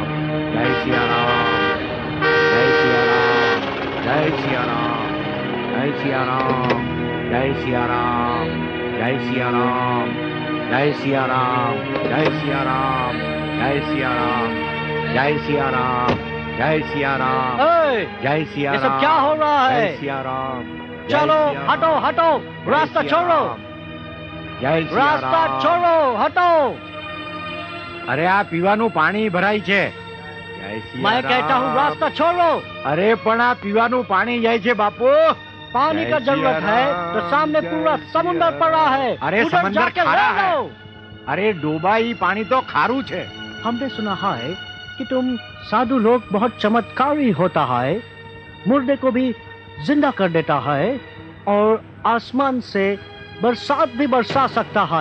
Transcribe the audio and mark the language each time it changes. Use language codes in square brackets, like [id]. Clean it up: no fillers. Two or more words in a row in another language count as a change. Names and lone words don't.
[hi] जय सियाराम. जय सियाराम. जय सियाराम. जय सियाराम. जय सियाराम. जय सियाराम. जय सियाराम. जय सियाराम. जय सियाराम. जय सियाराम. जय सिया राम. जय सिया ये सब क्या हो रहा है? जय सिया राम. चलो हटो हटो, रास्ता छोड़ो, जय सिया रास्ता राम. छोड़ो, हटो. [gu] અરે આ પીવાનું પાણી ભરાય છે. [hi] जय सिया मैं कहता हूँ राम. रास्ता छोड़ो. [gu] अरे પણ આ પીવાનું પાણી જાય છે બાપુ. [hi] पानी जय का जरूरत सिया है राम. तो सामने जय पूरा सिया समुंदर राम. पड़ा है. अरे उधर समंदर जाके खारा रह है. लो. [gu] અરે ડોબાઈ પાણી તો ખારું છે. [hi] हमने सुना है कि तुम साधु लोग बहुत चमत्कारी होता है, मुर्दे को भी जिंदा कर देता है और आसमान से बरसात भी बरसा सकता है.